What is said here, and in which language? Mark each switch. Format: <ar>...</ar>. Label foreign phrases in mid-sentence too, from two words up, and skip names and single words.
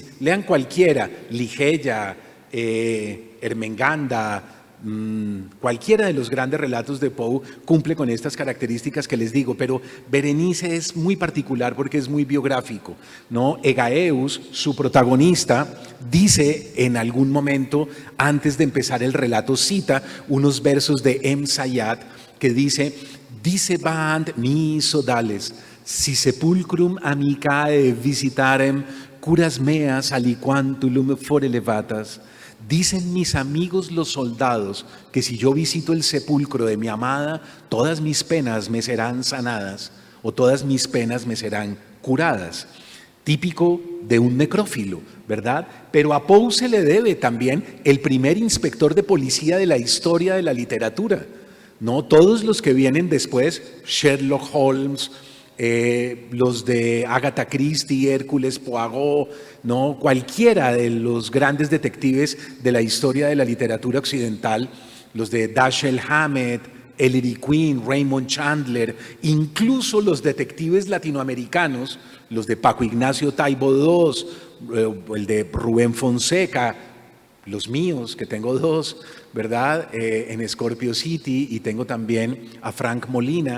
<es>Lean cualquiera, Ligeia, Ermengarda, cualquiera de los grandes relatos de Poe cumple con estas características que les digo, pero Berenice es muy particular porque es muy biográfico, ¿no? Egaeus, su protagonista, dice en algún momento, antes de empezar el relato, cita unos versos de M. Sayat que dice:</es> <la>Dicebant mi sodales, si sepulcrum amicae visitarem, curas meas aliquantulum fore levatas.</la> <es>Dicen mis amigos los soldados que si yo visito el sepulcro de mi amada, todas mis penas me serán sanadas o todas mis penas me serán curadas. Típico de un necrófilo, ¿verdad? Pero a Poe se le debe también el primer inspector de policía de la historia de la literatura. No todos los que vienen después, Sherlock Holmes, los de Agatha Christie, Hércules Poirot, ¿no? Cualquiera de los grandes detectives de la historia de la literatura occidental, los de Dashiell Hammett, Ellery Queen, Raymond Chandler, incluso los detectives latinoamericanos, los de Paco Ignacio Taibo II, el de Rubén Fonseca, los míos, que tengo dos, ¿verdad? En Scorpio City, y tengo también a Frank Molina.</es>